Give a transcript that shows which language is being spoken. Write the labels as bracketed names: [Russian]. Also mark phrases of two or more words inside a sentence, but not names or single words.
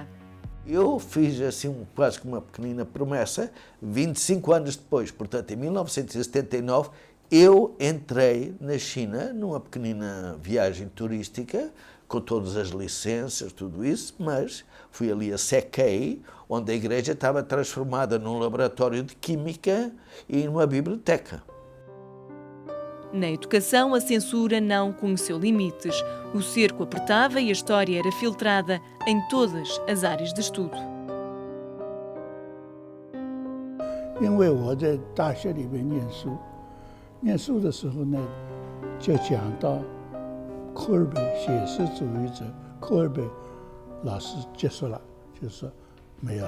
[Portuguese] Eu fiz assim quase que uma pequenina promessa, 25 anos depois, portanto em 1979, eu entrei na China numa pequenina viagem turística, com todas as licenças, tudo isso, mas fui ali a Sequei, onde a igreja estava transformada num laboratório de química e numa biblioteca. Na educação, a censura não conheceu limites. O cerco apertava e a história era filtrada em todas as áreas de estudo. [Chinese] 因为我在大学里面念书的时候呢，就讲到科尔贝写实主义者，科尔贝老师结束了，就说没有了。